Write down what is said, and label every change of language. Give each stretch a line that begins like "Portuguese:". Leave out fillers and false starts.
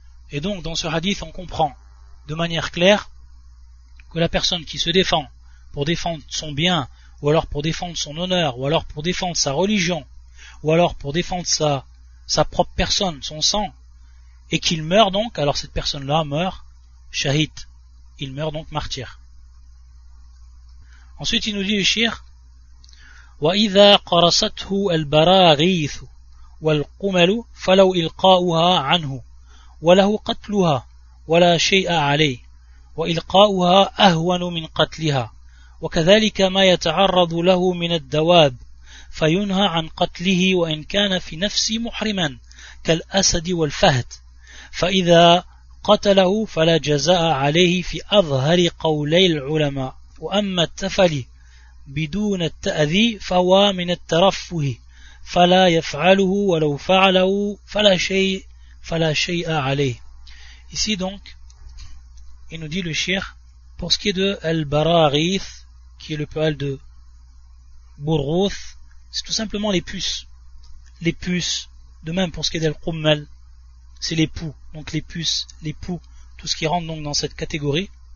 French: Et donc, dans ce hadith, on comprend de manière claire que la personne qui se défend pour défendre son bien, ou alors pour défendre son honneur, ou alors pour défendre sa religion, ou alors pour défendre sa propre personne, son sang, et qu'il meurt donc, alors cette personne-là meurt shahid, il meurt donc martyr. Ensuite il nous dit le shir
Arabic: وَإِذَا قَرَصَتْهُ الْبَرَاغِيثُ وَالْقُمَلُ فَلَوْ إِلْقَاؤُهَا عَنْهُ وَلَهُ قَتْلُهَا وَلَا شَيْءَ عَلَيْهِ وَإِلْقَاؤُهَا أَهْوَنُ مِنْ قَتْلِهَا وَكَذَلِكَ مَا يَتَعَرَّضُ لَهُ مِنَ الدَّوَابِ فَيُنْهَى عَنْ قَتْلِهِ وَإِنْ كَانَ فِي نَفْسِ مُحْرِمًا كالأسد والفهد فإذا قتله فلا جزاء عليه في أظهر قولي العلماء وأما التفلي بدون التأذي فهو من الترفه فلا يفعله ولو فعله فلا شيء عليه.
French: Ici donc il nous dit le cheikh, pour ce qui est de al-Bararith, qui est le pluriel de Burrouth, c'est tout simplement les puces. Les puces, de même pour ce qui est d'al-Qummal, c'est les poux, donc les puces, les poux, tout ce qui rentre donc dans cette catégorie.